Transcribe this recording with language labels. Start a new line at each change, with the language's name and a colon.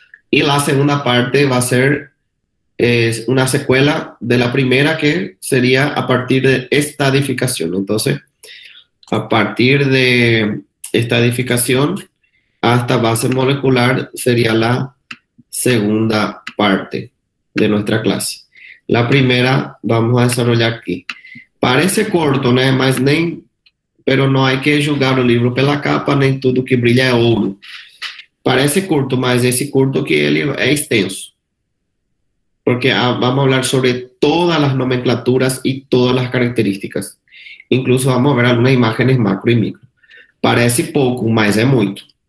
Spanish: Y la segunda parte va a ser una secuela de la primera, que sería a partir de estadificación. Entonces, a partir de estadificación hasta base molecular sería la segunda parte de nuestra clase. La primera vamos a desarrollar aquí. Parece corto, né? Pero no hay que
Portuguese: julgar o livro pela capa, nem tudo que brilha é ouro. Parece curto, mas esse curto que ele é extenso.
Spanish: Porque vamos a hablar sobre todas las nomenclaturas y todas las características. Incluso vamos a ver algunas imágenes macro y micro.
Portuguese: Parece pouco, mas é muito.